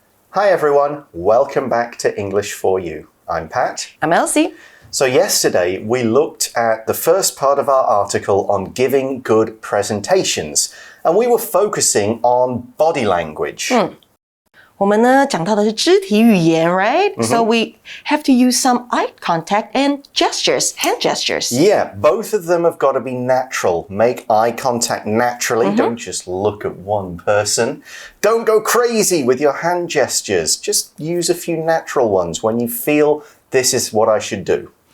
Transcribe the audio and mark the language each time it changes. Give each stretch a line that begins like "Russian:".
English: Hi everyone, welcome back to English for You. I'm Pat. I'm Elsie. So yesterday we looked at the first part of our article on giving good presentations, and we were focusing on body language.
Chinese: 我们呢讲到的是肢体语言 right?
English: So we have to use some eye contact and gestures, hand gestures. Yeah, both of them have got to be natural. Make eye contact naturally. Don't just look at one person. Don't go crazy with your hand gestures. Just use a few natural ones when you feel this is what I should do.